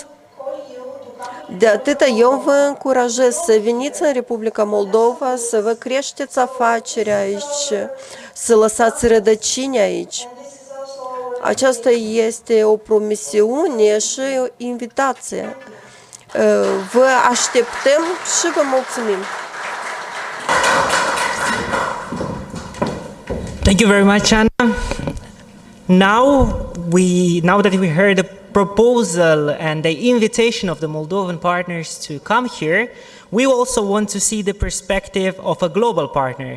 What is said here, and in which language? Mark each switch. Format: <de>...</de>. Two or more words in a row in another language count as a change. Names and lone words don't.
<ro>De atât eu vă încurajez să veniți în Republica Moldova, să vă creșteți afacerea aici, să lăsați rădăcini aici. Aceasta este o promisiune și o invitație. Vă așteptăm și vă mulțumim.</ro> <en>Thank you very much, Anna. Now that we heard the proposal and the invitation of the Moldovan partners to come here, we also want to see the perspective of a global partner.</en>